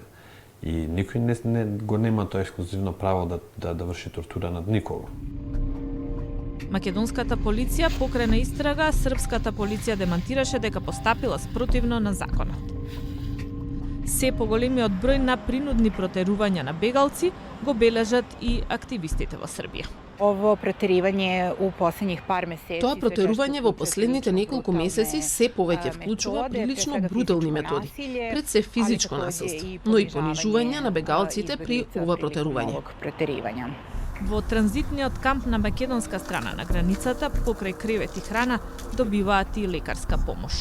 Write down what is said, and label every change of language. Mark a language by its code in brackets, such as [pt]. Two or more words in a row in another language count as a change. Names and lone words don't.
[mk] И никој не го нема тоа ексклузивно право да врши тортура над никого. Македонската полиција покрена истрага, српската полиција демантираше дека постапила спротивно на законот. Се поголемиот број на принудни протерувања на бегалци го бележат и активистите во Србија. [sr] Ovo proterivanje u poslednjih par meseci. [mk] Тоа протерување во последните неколку месеци се повеќе вклучува прилично брутални методи, пред се физичко насилство, но и понижување на бегалците при ова протерување. Во транзитниот камп на македонска страна на границата, покрај кревет и храна, добиваат и лекарска помош.